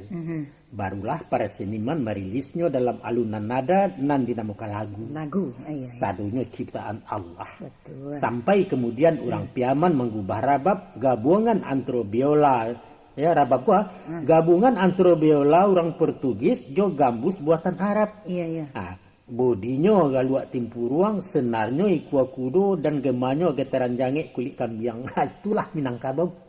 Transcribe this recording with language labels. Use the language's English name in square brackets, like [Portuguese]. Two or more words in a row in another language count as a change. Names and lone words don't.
[Indonesian] Barulah para seniman merilisnya dalam alunan nada nan dinamakan lagu. Iya. [Minangkabau] Sadonya ciptaan Allah. [Indonesian] Betul. Sampai kemudian orang Piaman mengubah rabab gabungan antara biola, ya rabab gua, gabungan antara biola orang Portugis jo gambus buatan Arab. Iya. [Minangkabau] Bodinya galuak timpuruang, senarnya ikua kudo, dan gemanya getaran jange kulit kambiang. [Indonesian] Itulah Minangkabau.